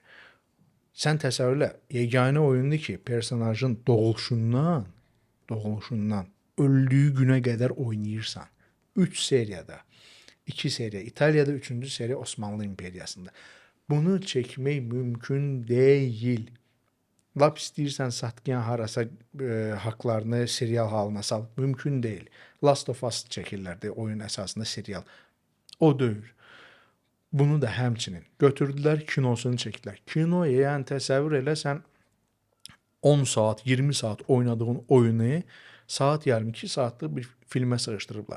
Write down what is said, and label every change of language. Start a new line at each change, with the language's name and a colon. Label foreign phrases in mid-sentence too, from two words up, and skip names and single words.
Azerbaijani: Sən təsəvvür elə, yeganə oyundur ki, personajın doğuluşundan öldüyü günə qədər oynayırsan. 3 seriyada. 2 seriya İtaliyada, 3-cü seriya Osmanlı İmperiyasında. Bunu çəkmək mümkün deyil. Lap istəyirsən satqıyan harasa haqlarını serial halına sal. Mümkün deyil. Last of Us çəkirlərdi oyun əsasında serial. O deyil. Bunu da həmçinin götürdülər, kinosunu çəkdilər. Kinoya, yəni təsəvvür elə, sən 10 saat, 20 saat oynadığın oyunu saat yarım 2 saatlıq bir filmə sığışdırıblar.